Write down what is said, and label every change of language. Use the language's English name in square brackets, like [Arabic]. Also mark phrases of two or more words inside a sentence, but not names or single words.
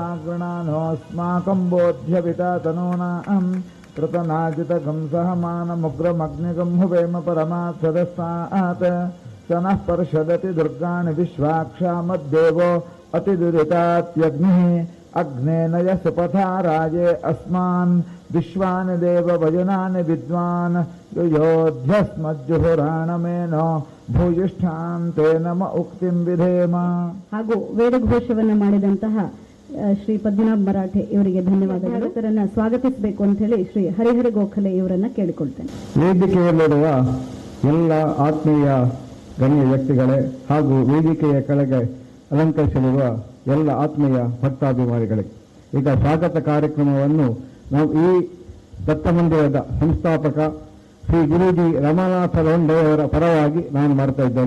[Sanskrit] ಗೃಣಾನೋऽಸ್ಮಾಕಂ ಬೋಧ್ಯವಿತಾ ತನೂನಾಂ ಕೃತನಾಜಿತಗಂ ಸಹಮಾನಮುಗ್ರಮಗ್ನಿಗಂ ಹುವೇಮ ಪರಮಾತ್ಸದಸ್ತಾತ್ ಸನಃ ಪರ್ಷದತಿ ದುರ್ಗಾಣಿ ವಿಶ್ವಾಕ್ಷಾಮದ್ದೇವೋ ಅತಿದುರಿತಾತ್ಯಗ್ನಿಃ ಅಗ್ನೇನಯ ಸುಪಥಾ ರಾಜೇ ಅಸ್ಮಾನ್ ವಿಶ್ವಾನ್ ದೇವ ಭಜನಾನ್ ವಿದ್ವಾನ್ ಯೋಧ್ಯಸ್ಮಜ್ಜುಹುರಾಣಮೇನೋ ಭೂಯಿಷ್ಠಾಂತೆ ನಮ ಉಕ್ತಿಂ ವಿಧೇಮ. [Kannada] ಹಾಗೂ ವೇದಘೋಷವನ್ನು ಮಾಡಿದಂತಹ ಶ್ರೀ ಪದ್ಮನಾಭ ಮರಾಠೆ ಇವರಿಗೆ ಧನ್ಯವಾದಗಳು. ಹೆಸರನ್ನ ಸ್ವಾಗತಿಸಬೇಕು ಅಂತ ಹೇಳಿ ಶ್ರೀ ಹರಿಹರ ಗೋಖಲೆ ಇವರನ್ನ ಕೇಳಿಕೊಳ್ತೇನೆ. ವೇದಿಕೆಯಲ್ಲಿರುವ ಎಲ್ಲ ಆತ್ಮೀಯ ಗಣ್ಯ ವ್ಯಕ್ತಿಗಳೇ ಹಾಗೂ ವೇದಿಕೆಯ ಕೆಳಗೆ ಅಲಂಕರಿಸಲಿರುವ ಎಲ್ಲ ಆತ್ಮೀಯ ಭಕ್ತಾಭಿಮಾನಿಗಳಿಗೆ ಈಗ ಸ್ವಾಗತ ಕಾರ್ಯಕ್ರಮವನ್ನು ನಾವು ಈ ದತ್ತ ಮಂದಿರದ ಸಂಸ್ಥಾಪಕ ಶ್ರೀ ಗುರೂಜಿ ರಮಾನಾಥ ಲೋಂಡೆಯವರ ಪರವಾಗಿ ನಾನು ಮಾಡ್ತಾ ಇದ್ದೇನೆ.